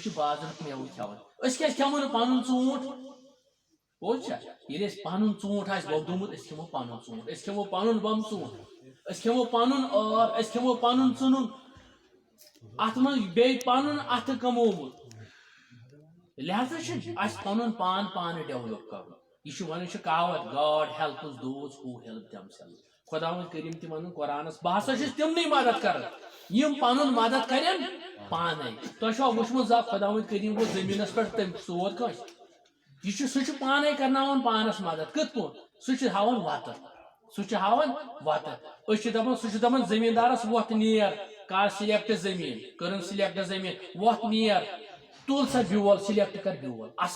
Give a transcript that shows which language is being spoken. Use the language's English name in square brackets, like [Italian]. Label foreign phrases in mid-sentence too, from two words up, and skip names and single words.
[Kashmiri] چھِ بازرُک میوٕ کھٮ۪وان أسۍ کیازِ کھٮ۪مو نہٕ پنُن ژوٗنٛٹھ پوٚز چھا ییٚلہِ اَسہِ پنُن ژوٗنٛٹھ آسہِ وۄپدومُت أسۍ کھٮ۪مو پنُن ژوٗنٛٹھ أسۍ کھٮ۪مو پنُن بمہٕ ژوٗنٛٹھ أسۍ کھٮ۪مو پنُن ٲر أسۍ کھٮ۪مو پنُن ژٕنُن اتھ منٛز بیٚیہِ پنُن اتھٕ کمومُت لہذا چھُ اَسہِ پنُن پان پانہٕ ڈیولپ کرُن یہ چھُ ونان چھِ کہاوت [English] God helps those who help themselves [Kashmiri] خۄداوند کٔرِم تہِ ونان قرآنس بہٕ ہسا چھُس تِمنٕے مدد کران یِم پنُن مدد کرن پانے تۄہہِ چھوا وٕچھمُت زانٛہہ خۄداوند کٔرِم گوٚو زٔمیٖنس پٮ۪ٹھ تٔمۍ سود کٲنٛسہِ یہِ چھُ سُہ چھُ پانے کرناوان پانس مدد کِتھ پٲٹھۍ سُہ چھُ ہاوان وتہٕ أسۍ چھِ دپان سُہ چھُ دپان زٔمیٖندارس وۄتھ نیر کر سِلیکٹ زٔمیٖن کٔرٕن سِلیکٹ زٔمیٖن وۄتھ نیر تُل سا بیول سِلیکٹ کر بیول اصل